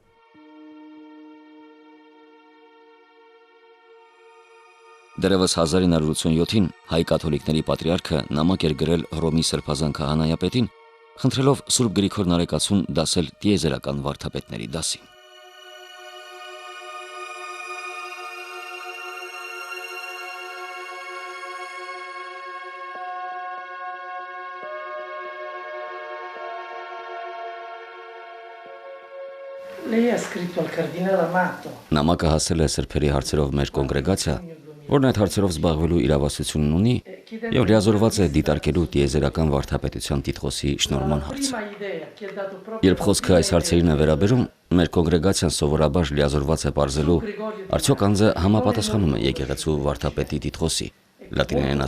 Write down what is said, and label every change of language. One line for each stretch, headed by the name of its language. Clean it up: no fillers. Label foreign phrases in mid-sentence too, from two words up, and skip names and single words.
Armenian: Դեռևս 1987-ին հայ կաթոլիկների պատրիարքը նամակ էր գրել Հռոմի սրբազան քահանայապետին, խնդրելով Սուրբ Գրիգոր Նարեկացուն դասել տիեզերական վարդապետների դասին։
Italian: Lei ha scritto al cardinale Amato.
Armenian: Նամակը հասել է սրբերի հարցերով մեր կոնգրեգացիա, որն այդ հարցերով զբաղվելու իրավասությունն ունի եւ լիազորված է դիտարկելու տիեզերական վարդապետության տիտղոսի շնորհման հարցը։ Երբ խոսքը այս հարցերին է վերաբերում, մեր կոնգրեգացիան սովորաբար լիազորված է ողջելու, արդյոք անձը համապատասխանում է եկեղեցու վարդապետի տիտղոսի, լատիներեն